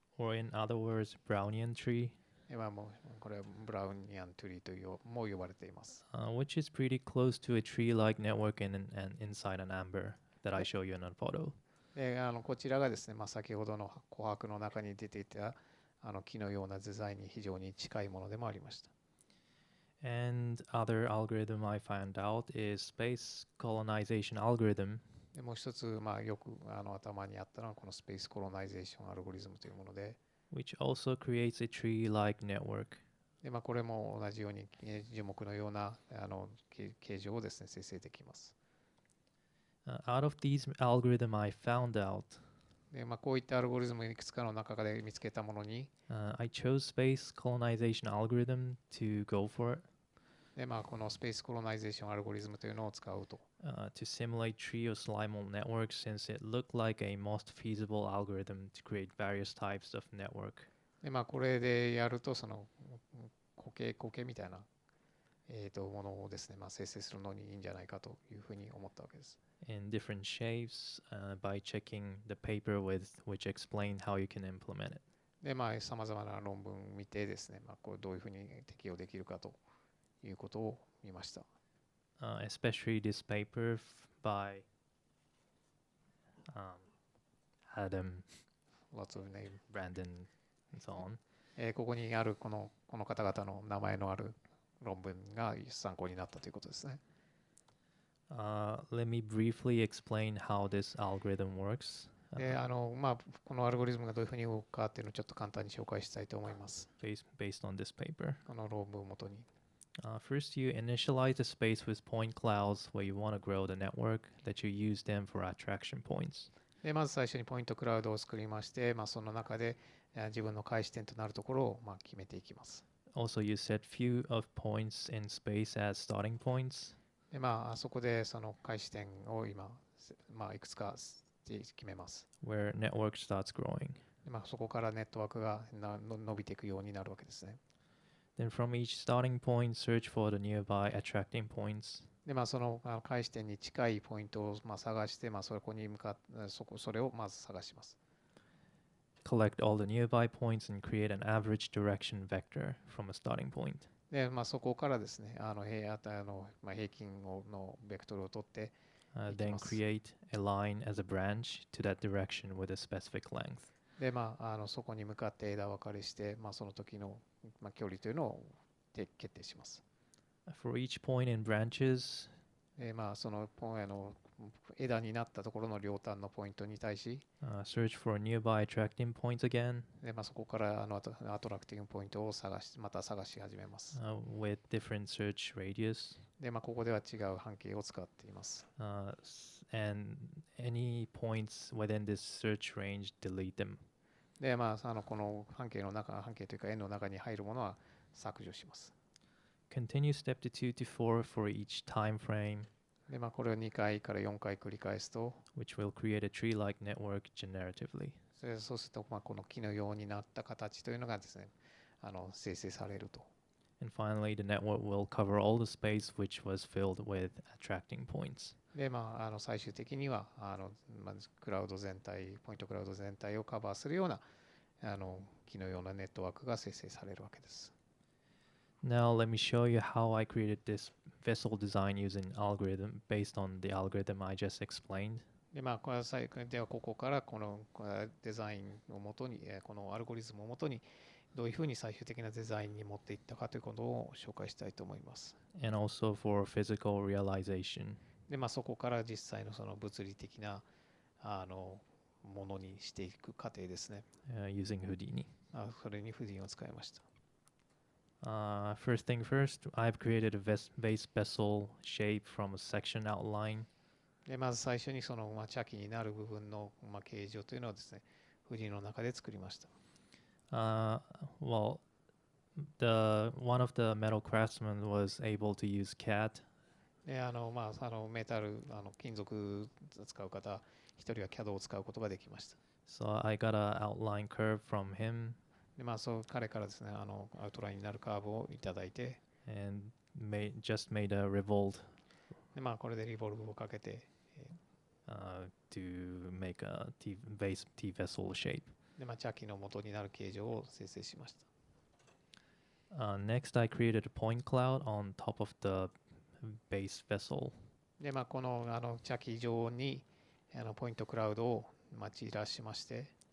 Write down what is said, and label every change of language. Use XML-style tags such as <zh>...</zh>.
<en>or in other words, Brownian tree,</en> <ja>で、まあ、もうこれはブラウニアントゥリーとも呼ばれています。</ja> <en>which is pretty close to a tree-like network inside an amber that I show you in a photo.</en> <ja>で、こちらがですね、まあ、先ほどの琥珀の中に出ていた木のようなデザインに非常に近いものでもありました。</ja> <en>And other algorithm I found out is space colonization algorithm,</en> <ja>で、もう一つ、まあ、よく頭にあったのはこのスペースコロナイゼーションアルゴリズムというもので、</ja> <en>which also creates a tree-like network.</en> <ja>で、まあ、これも同じように樹木のような形状をですね、生成できます。</ja> <en>Out of these algorithm, I found out</en> <ja>で、まあ、こういったアルゴリズムいくつかの中で見つけたものに、</ja> <en>I chose space colonization algorithm to go for it,</en> <ja>で、まあ、このスペースコロナイゼーションアルゴリズムというのを使うと。</ja> <en>to simulate tree or slimal networks since it looked like a most feasible algorithm to create various types of network.</en> <ja>で、まあ、これでやると、苔みたいな、ものをですね、まあ、生成するのにいいんじゃないかというふうに思ったわけです。</ja> <en>In different shapes by checking the paper with which explained how you can implement it.</en> <ja>で、まあ、さまざまな論文を見てですね、まあ、こうどういうふうに適用できるかということを見ました。</ja> <en>Especially this paper by Adam, Lots of name. Brandon, and so on.</en> <ja>ここにあるこの方々の名前のある論文が参考になったということですね。</ja> <en>Let me briefly explain how this algorithm works.</en> <ja>で、まあ、このアルゴリズムがどういうふうに動くかっていうのをちょっと簡単に紹介したいと思います。</ja> <en>Based on this paper.</en> <ja>この論文をもとに。</ja> <en>First, you initialize the space with point clouds where you want to grow the network that you use them for attraction points.</en> <ja>で、まず最初にポイントクラウドを作りまして、まあ、その中で自分の開始点となるところをまあ決めていきます。</ja> <en>Also, you set few of points in space as starting points.</en> <ja>で、まあ、そこでその開始点を今、まあ、いくつか決めます。</ja> <en>where network starts growing.</en> <ja>でそこからネットワークが伸びていくようになるわけですね。</ja> <en>Then from each starting point, search for the nearby attracting points.</en> <ja>でその開始点に近いポイントを探して、そこに向かってそれをまず探します。</ja> <en>Collect all the nearby points and create an average direction vector from a starting point.</en> <ja>でそこからですね、平均のベクトルを取って、</ja> <en>Then create a line as a branch to that direction with a specific length.</en> <ja>でそこに向かって枝分かれして、その時の、距離というのを決定します。</ja> <en>For each point in branches,</en> <ja>でその枝になったところの両端のポイントに対し、</ja> <en>search for nearby attracting points again</en> <ja>でそこからアトラクティングポイントをまた探し始めます。</ja> <en>with different search radius.</en> <ja>でここでは違う半径を使っています。</ja> <en>And any points within this search range, delete them.</en> <ja>でこの半径というか円の中に入るものは削除します。</ja> <en>Continue step to 2 to 4 for each time frame,</en> <ja>でこれを2回から4回繰り返すと、</ja> <en>which will create a tree-like network generatively.</en> <ja>そうするとこの木のようになった形というのがですね、生成されると。</ja> <en>And finally, the network will cover all the space which was filled with attracting points.</en> <ja>で最終的にはクラウド全体、ポイントクラウド全体をカバーするような木のようなネットワークが生成されるわけです。</ja> <en>Now let me show you how I created this vessel design using algorithm based on the algorithm I just explained.</en> <ja>でではここからこのデザインをもとに、このアルゴリズムをもとにどういうふうに最終的なデザインに持っていったかということを紹介したいと思います。</ja> <en>And also for physical realization.</en> <ja>でそこから実際のその物理的なものにしていく過程ですね。</ja> <en>Using Houdini.</en> <ja>それにHoudiniを使いました。</ja> <en>First thing first, I've created a base vessel shape from a section outline.</en> <ja>でまず最初にその茶器になる部分の形状というのをですね、Houdiniの中で作りました。</ja> <en>Well, one of the metal craftsmen was able to use CAD.</en> <ja>でメタル金属を使う方一人は CAD を使うことができました。</ja> <en>So I got an outline curve from him.</en> <ja>で彼からですねアウトラインになるカーブをいただいて、</ja> <en>And just made a revolt</en> <ja>でこれでリボルブをかけて、</ja> <en>to make a T vessel shape.</en> <ja>で茶器の元になる形状を生成しました。</ja> <en>Next, I created a point cloud on top of the base vessel.</en> <ja>でこの茶器上にポイントクラウドを散らしまして、</ja>